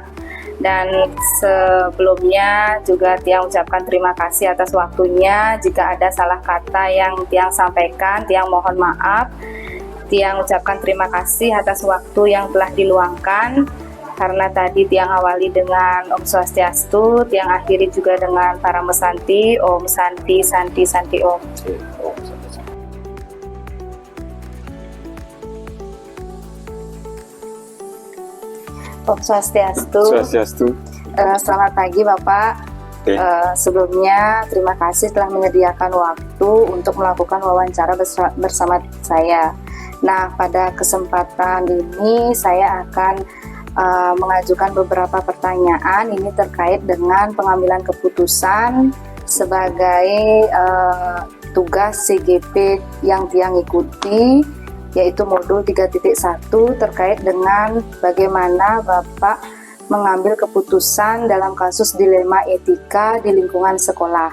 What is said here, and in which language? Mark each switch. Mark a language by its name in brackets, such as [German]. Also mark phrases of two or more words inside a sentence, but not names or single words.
[Indonesian] Dan sebelumnya juga Tiang ucapkan terima kasih atas waktunya. Jika ada salah kata yang Tiang sampaikan, Tiang mohon maaf. Tiang ucapkan terima kasih atas waktu yang telah diluangkan. Karena tadi Tiang awali dengan [Sanskrit] Om Swastiastu, [Indonesian] Tiang akhiri juga dengan para mesanti, [Sanskrit] Om Santi, Santi, Santi Om. Om Swastiastu. Swastiastu. [Indonesian] Selamat pagi Bapak. Sebelumnya terima kasih telah menyediakan waktu untuk melakukan wawancara bersama saya. Nah, pada kesempatan ini saya akan mengajukan beberapa pertanyaan ini terkait dengan pengambilan keputusan sebagai tugas CGP yang Tiang ikuti, yaitu modul 3.1 terkait dengan bagaimana Bapak mengambil keputusan dalam kasus dilema etika di lingkungan sekolah.